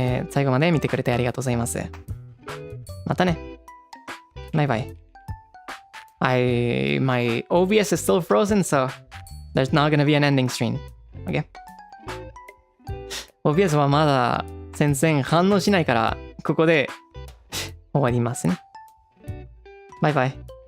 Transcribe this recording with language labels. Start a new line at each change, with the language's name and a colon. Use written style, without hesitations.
Japanese: 最後まで見てくれてありがとうございます。またね。バイバイ。
English: My OBS is still frozen, so there's not gonna be an ending stream. Okay?
Japanese: OBS はまだ全然反応しないから、ここで終わりますね。バイバイ。